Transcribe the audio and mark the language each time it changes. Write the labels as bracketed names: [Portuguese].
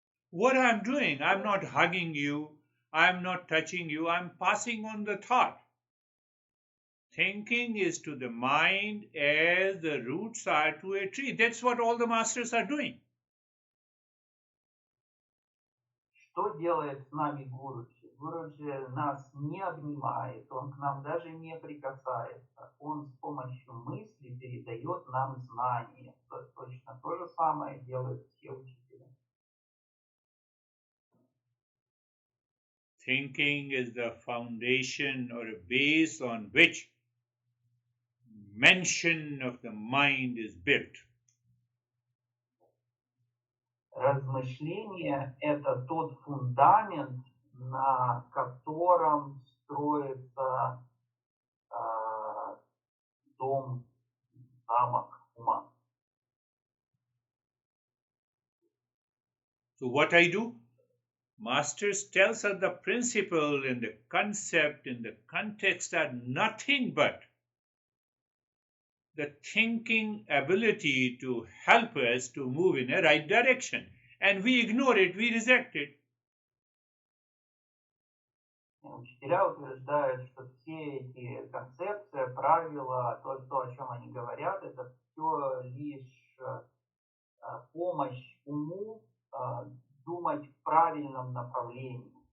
[English] What I'm doing, I'm not hugging you, I'm not touching you, I'm passing on the thought. Thinking is to the mind as the roots are to a tree. That's what all the masters are doing. [Russian] Что делает с нами Гуруджи? Гуруджи нас не обнимает, он к нам даже не прикасается. Он с помощью мысли передает нам знания. Точно то же самое делают все учителя. [English] Thinking is the foundation or a base on which mention of the mind is built. [Russian] Размышление – это тот фундамент, на котором строится дом, замок ума. [English] So what I do? Masters tells us the principle and the concept and the context are nothing but the thinking ability to help us to move in a right direction. And we ignore it, we reject it. [Russian] Учителя утверждают, что все эти концепции, правила, то, о чем они говорят, это все лишь помощь уму думать в правильном направлении.